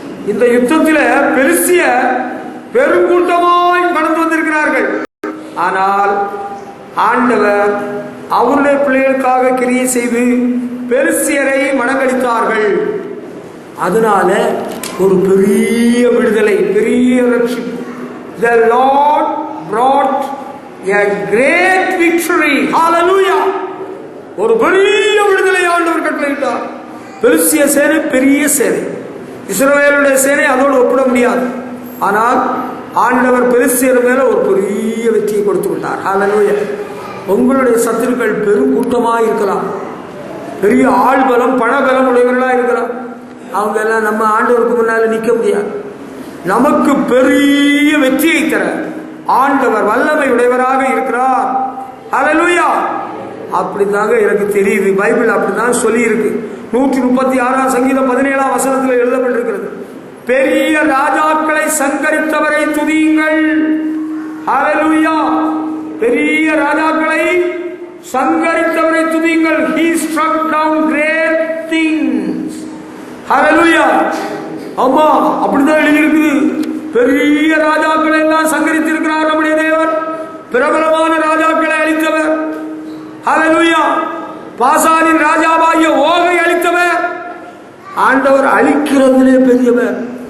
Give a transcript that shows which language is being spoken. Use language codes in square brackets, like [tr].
[ta] இந்த யுத்தத்தில் பெலிஸ்தியர் பெருங்கூட்டமாய் கடந்து வந்திருக்கிறார்கள். ஆனால் ஆண்டவர் அவருடைய பிள்ளைகளுக்காக கிரியை செய்து பெலிஸ்தியரை மடங்கடித்தார்கள். அதனால ஒரு பெரிய விடுதலை, பெரிய ரட்சிப்பு. [en] The Lord brought a great victory. Hallelujah. [ta] ஒரு பெரிய விடுதலை ஆண்டவர் கட்டளையிட்டார். பெலிஸ்திய சேனை பெரிய சேனை, இஸ்ரவேலுடைய சேனை அதோடு ஒப்பிட முடியாது. ஆனால் ஆண்டவர் பெலிஸ்தியர் மேல ஒரு பெரிய வெற்றியை கொடுத்து விட்டார். ஹல்லேலூயா. உங்களுடைய சத்துருக்கள் பெரும் கூட்டமாக இருக்கலாம், பெரிய ஆள் பலம் பணபலம் உடையவர்களா இருக்கலாம். அவங்க எல்லாம் நம்ம ஆண்டவருக்கு முன்னால நிற்க முடியாது. நமக்கு பெரிய வெற்றியை தர ஆண்டவர் வல்லமை உடையவராக இருக்கிறார். ஹல்லேலூயா. அப்படிதாங்க எனக்கு தெரியுது. பைபிள் அப்படிதான் சொல்லி இருக்கு. 136 சங்கீதம் 17 வசனத்தில் எழுதப்பட்டிருக்கிறது. பெரிய ராஜாக்களை சங்கரித்தவரை துதியுங்கள். ஹல்லேலூயா. பெரிய ராஜாக்களை சங்கரித்தவரை துதியுங்கள். [en] He struck down great things. [ta] ஹல்லேலூயா. ஆமா, அப்படிதான் எழுதி இருக்குது. பெரிய ராஜாக்களை எல்லாம் சங்கரித்திருக்கிறார் நம்முடைய தேவன். பிரபலமான ராஜாக்களை அளித்தவர். ஹல்லேலூயா. பாசானின் ராஜாவாகிய ஓகை அளித்தவர். ஆண்டவர் அழிக்கிறதுலே பெரியவர்.